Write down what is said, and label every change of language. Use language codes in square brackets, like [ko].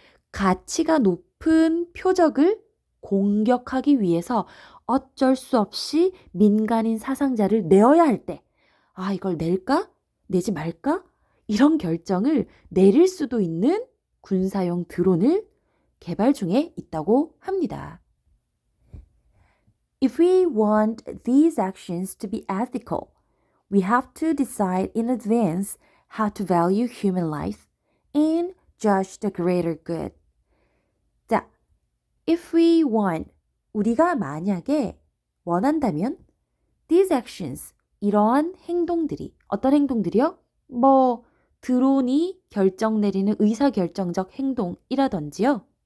[ko] 가치가 높은 표적을 공격하기 위해서 어쩔 수 없이 민간인 사상자를 내어야 할 때, 이걸 낼까? 내지 말까? 이런 결정을 내릴 수도 있는 군사용 드론을 개발 중에 있다고 합니다. [en] If we want these actions to be ethical, we have to decide in advance how to value human life and judge the greater good. [ko] 자, if we want, 우리가 만약에 원한다면 these actions, 이러한 행동들이, 어떤 행동들이요? 드론이 결정 내리는 의사결정적 행동이라든지요.